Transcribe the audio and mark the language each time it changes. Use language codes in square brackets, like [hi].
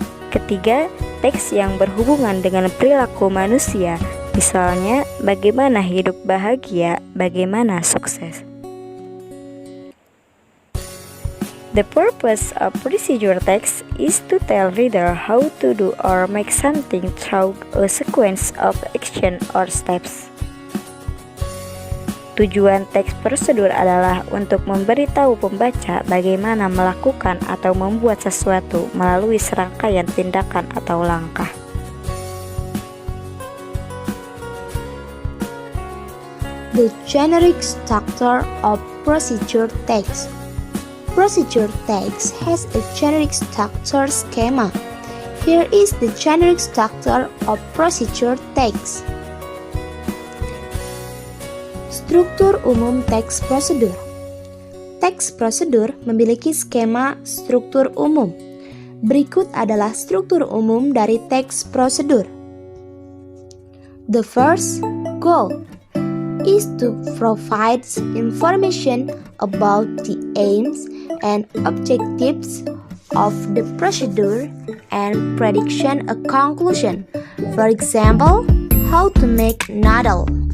[id] Ketiga, teks yang berhubungan dengan perilaku manusia, misalnya bagaimana hidup bahagia, bagaimana sukses. The [en] The purpose of procedure text is to tell reader how to do or make something through a sequence of action or steps. [id] Tujuan teks prosedur adalah untuk memberitahu pembaca bagaimana melakukan atau membuat sesuatu melalui serangkaian tindakan atau langkah. [en] The generic structure of procedure text. Procedure text has a generic structure schema. Here is the generic structure of procedure text. [id] Struktur umum teks prosedur. Teks prosedur memiliki skema struktur umum. Berikut adalah struktur umum dari teks prosedur. [en] The first goal is to provide information about the aims and objectives of the procedure and prediction a conclusion. For example, how to make noodle.